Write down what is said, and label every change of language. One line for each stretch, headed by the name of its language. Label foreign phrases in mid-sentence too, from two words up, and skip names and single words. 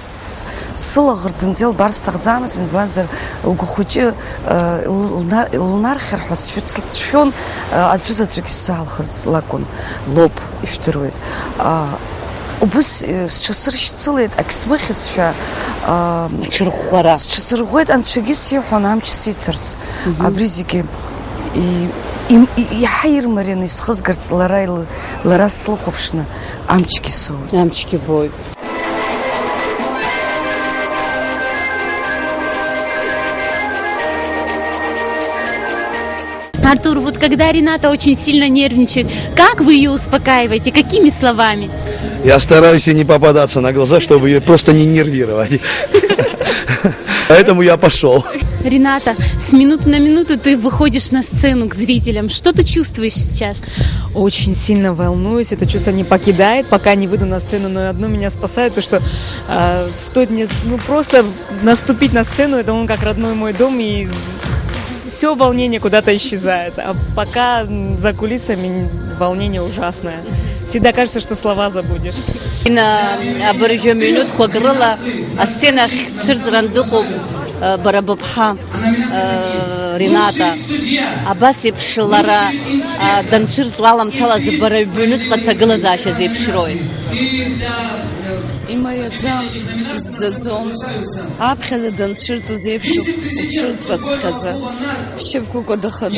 Abkhazian: сылаӷырӡ илбар сҭахӡамыз избанзар лгәы хәыҷы лнархьыр ҳәа сшәон аӡәызаҵәык исзаалхыз лакәын лоуп ижәдыруеит убыс сҽасыршьцылеит ак смыхьызшәа сҽасырӷәӷәеит анцәагьы сиҳәон амч сиҭарц абри зегьы иаҳа ирмарианы исхызгарц лара слыхәаԥшны амчгьы соуит амчгьы боит
Russian: Артур, вот когда Рената очень сильно нервничает, как вы ее успокаиваете, какими словами? Я стараюсь ей не попадаться на глаза, чтобы ее просто не нервировать. Поэтому я пошел. Рената, с минуты на минуту ты выходишь на сцену к зрителям. Что ты чувствуешь сейчас? Очень сильно волнуюсь, это чувство не покидает, пока не выйду на сцену, но одно меня спасает, то что стоит мне просто наступить на сцену, это он как родной мой дом, и все волнение куда-то исчезает, а пока за кулисами волнение ужасное. Всегда кажется, что слова забудешь.
Abkhazian: абыржәы минуҭқәа рыла асцена цәырҵрандыҟоуп бара быԥҳа Рената абас еиԥш лара данцәырҵуа аламҭалаз бара ҩнуҵҟа дҭагылазаашьа зеиԥшроуит имариаӡам, изӡаӡом, аԥхьаӡа данцәырҵуаз еиԥш уцәырҵраҵәҟьаӡа, шьапқәа кәадаханы.